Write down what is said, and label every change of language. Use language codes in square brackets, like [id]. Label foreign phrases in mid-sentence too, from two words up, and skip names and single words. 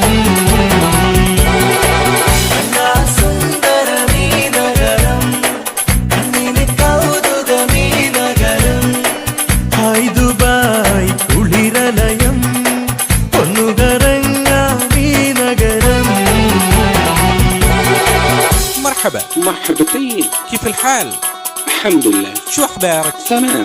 [ml] കണ്ടാൽ സുന്ദരമീ നഗരം കണ്ണീന് കൗതുകമീ നഗരം. ഹായ് ദുബായ് കുളിരലയം ഒന്നു കറങ്ങാം ഈ നഗരം. [ar] مرحبا. مرحبتين. كيف الحال؟ الحمد لله. شو أخبارك؟ تمام.